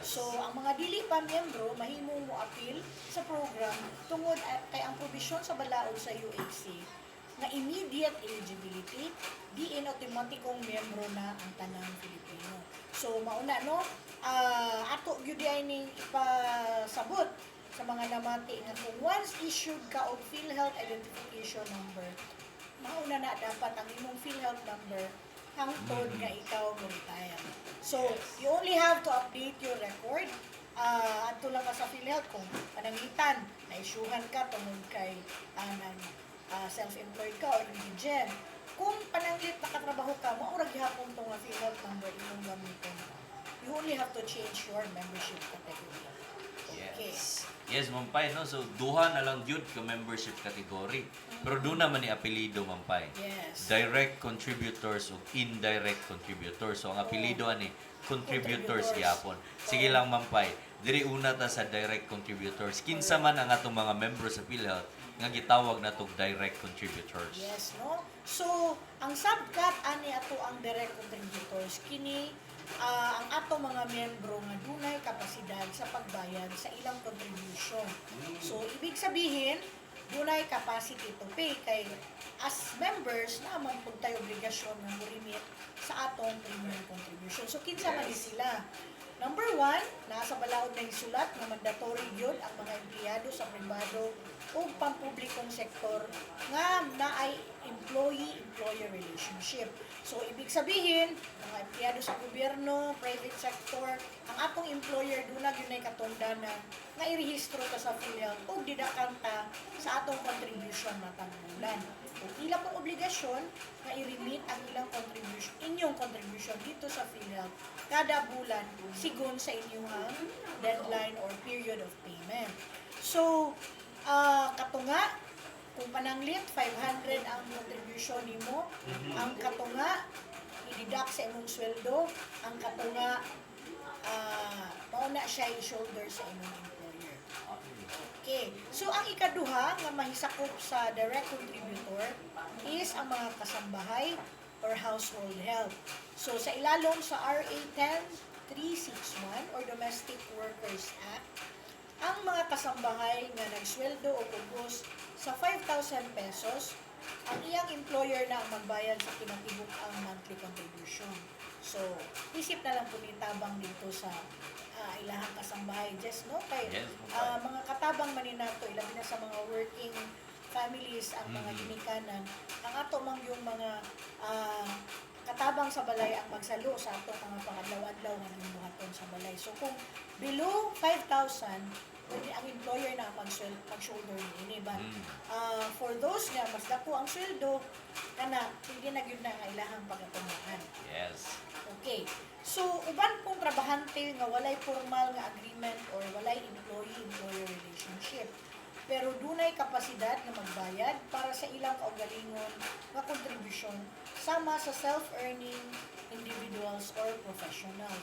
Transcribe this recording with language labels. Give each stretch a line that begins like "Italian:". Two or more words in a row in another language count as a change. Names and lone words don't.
Cebuano: So ang mga dili pa miyembro mahimong mo appeal sa program tungod kay ang provision sa balaod sa UHC nga
English: immediate eligibility
Cebuano: diin automatikong miyembro na ang tanang Pilipino. So mauna, no, ato gyud ay ning ipasabot sa mga namati nga kung once issued ka og PhilHealth
English: identification number,
Cebuano: mauna na dapat ang imong PhilHealth number hangtod nga ikaw mo retire. So
English: you only have to update your record
Cebuano: adto lang ka sa PhilHealth kung pananglitan na-issuehan ka tungod kay self-employed ka or indigent. Kung pananglit nakatrabaho ka, maura gihapon tong PhilHealth number imong gamiton.
English: You only have to change your membership category.
Cebuano: Okay. Yes, mampay, no? So, duha na lang yun ka
English: membership category.
Cebuano: Pero doon naman ni apelido, mampay. Yes.
English: Direct contributors o indirect contributors.
Cebuano: So, ang apelido ani contributors gyapon. Sige lang, mampay. Diri una ta sa
English: direct contributors.
Cebuano: Kinsa man ang atong mga membro sa PhilHealth nga gitawag na tong
English: direct contributors.
Cebuano: Yes, no? So, ang subcat ani ato ang
English: direct contributors
Cebuano: kini ang ato mga miyembro nga dunay kapasidad sa pagbayad sa ilang contribution. So,
Filipino: ibig sabihin,
Cebuano: dunay
English: capacity to pay
Cebuano: kay as members naman pud tayo obligasyon nga mo-remit sa atong premium contribution. So, kinsa man sila? Number 1, nasa balaod na isulat na mandatory yun ang mga empleyado sa pribado o pampublikong sektor nga naay
English: employee-employer relationship.
Cebuano: So,
Filipino: ibig sabihin,
Cebuano: mga empleyado sa gobyerno,
English: private sector,
Cebuano: ang atong employer doon na yun ay katungdanan nga irehistro ta sa PhilHealth ug didakan ta sa atong contribution matang bulan. Ug ila pong obligasyon nga i-remit ang ilang contribution, inyong contribution dito sa PhilHealth kada bulan sigon sa inyong deadline or
English: period of payment.
Cebuano: So, katunga kung pananglit 500 ang contribution nimo, ang katunga i-deduct sa imong sweldo, ang katunga mauna siya i-shoulder sa imong employer. Okay. So, ang ikaduha nga mahisakop sa
English: direct contributor
Cebuano: is ang mga kasambahay or
English: household help.
Cebuano: So, sa ilalong sa RA 10361 or Domestic Workers Act, ang mga kasambahay nga nagsweldo o kubos sa 5,000 pesos, ang iyang employer na ang magbayad sa kinatibuk ang
English: monthly contribution.
Cebuano: So, isip na lang po ni tabang dito sa ilahang kasambahay. Just no? Kay mga katabang maninato, ilabi na sa mga
English: working families,
Cebuano: ang mga ginikanan, ang ato mang yung mga katabang sa balay ang magsalo sa ato mga pangadlaw-adlaw nga buhaton sa balay. So, kung below 5,000, pwede ang employer na mag-shoulder ni
English: but for those
Cebuano: nga mas dako ang sweldo kana hindi na gyud na nga ilahang pagatumaan. Yes. Okay. So uban pong trabahante nga walay formal nga agreement or walay
English: employee-employer relationship
Cebuano: pero dunay kapasidad nga magbayad para sa ilang kaugalingon nga kontribusyon sama sa
English: self-earning individuals or professionals.